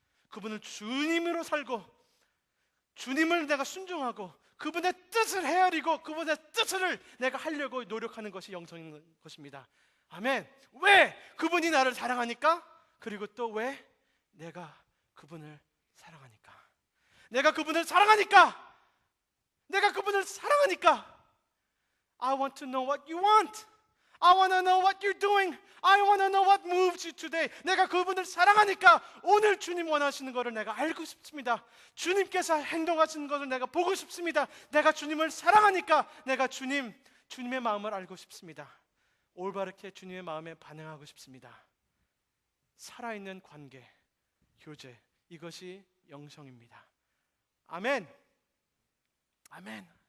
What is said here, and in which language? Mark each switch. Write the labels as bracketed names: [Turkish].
[Korean] 그분을 주님으로 살고 주님을 내가 순종하고 그분의 뜻을 헤아리고 그분의 뜻을 내가 하려고 노력하는 것이 영성인 것입니다. 아멘. 왜? 그분이 나를 사랑하니까. 그리고 또 왜? 내가 그분을 사랑하니까. 내가 그분을 사랑하니까. 내가 그분을 사랑하니까. [English] I want to know what you want. I want to know what you're doing. I want to know what moves you today. [Korean] 내가 그분을 사랑하니까 오늘 주님 원하시는 것을 내가 알고 싶습니다. 주님께서 행동하시는 것을 내가 보고 싶습니다. 내가 주님을 사랑하니까 내가 주님의 마음을 알고 싶습니다. 올바르게 주님의 마음에 반응하고 싶습니다. 살아있는 관계, 교제, 이것이 영성입니다. 아멘. 아멘.